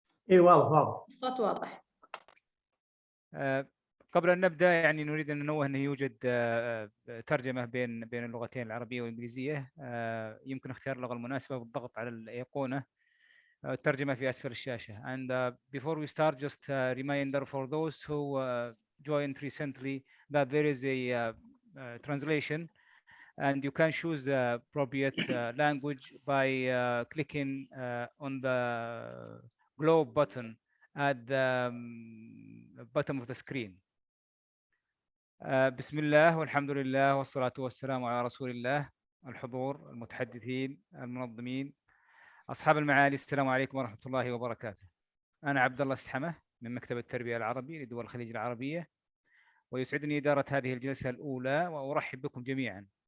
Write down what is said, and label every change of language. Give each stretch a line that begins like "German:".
Arabic: اي واضح واضح. الصوت واضح. قبل أن نبدأ يعني نريد أن ننوه أنه يوجد ترجمة بين اللغتين العربية والإنجليزية. يمكن اختيار اللغة المناسبة بالضغط على الأيقونة الترجمة في أسفل الشاشة.
English: And before we start, just a reminder for those who joined recently that there is a translation, and you can choose the appropriate language by clicking on the globe button at the bottom of the screen.
Arabic: بسم الله والحمد لله والصلاة والسلام على رسول الله. الحضور، المتحدثين، المنظمين، أصحاب المعالي، السلام عليكم ورحمة الله وبركاته. أنا عبد الله السحمة من مكتب التربية العربي لدول الخليج العربية، ويسعدني إدارة هذه الجلسة الأولى، وأرحب بكم جميعا.